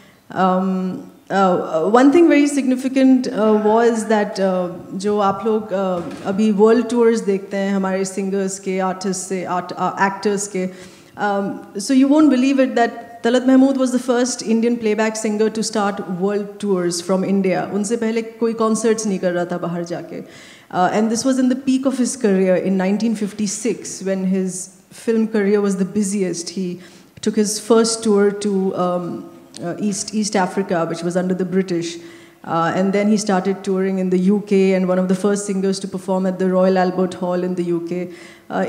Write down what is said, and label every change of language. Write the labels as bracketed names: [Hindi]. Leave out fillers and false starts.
[English] One thing very significant was that [Hindi] जो आप लोग अभी world tours देखते हैं हमारे singers के, artists से, actors के, [English] so you won't believe it that Talat Mahmood was the first Indian playback singer to start world tours from India. [Hindi] उनसे पहले कोई concerts नहीं कर रहा था बाहर जाके. [English] And this was in the peak of his career in 1956 when his film career was the busiest. He took his first tour to East Africa, which was under the British. And then he started touring in the UK and one of the first singers to perform at the Royal Albert Hall in the UK.